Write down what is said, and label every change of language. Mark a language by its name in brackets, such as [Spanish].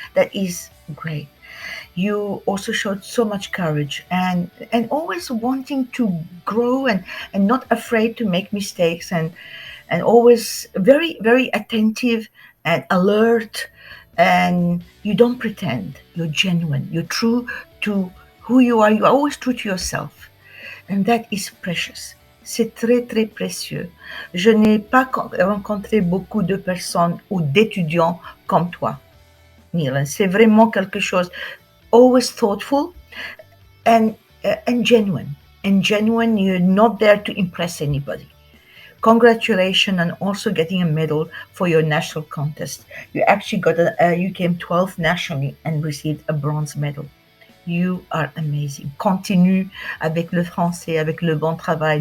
[English] That is great. You also showed so much courage and always wanting to grow and not afraid to make mistakes, and always very, very attentive and alert, and you don't pretend. You're genuine. You're true to who you are. You're always true to yourself. And that is precious. [French] C'est très, très précieux. Je n'ai pas rencontré beaucoup de personnes ou d'étudiants comme toi, Nilan. C'est vraiment quelque chose. [English] Always thoughtful and genuine. And genuine, you're not there to impress anybody. Congratulations on also getting a medal for your national contest. You actually you came 12th nationally and received a bronze medal. You are amazing. [French] Continue avec le français, avec le bon travail.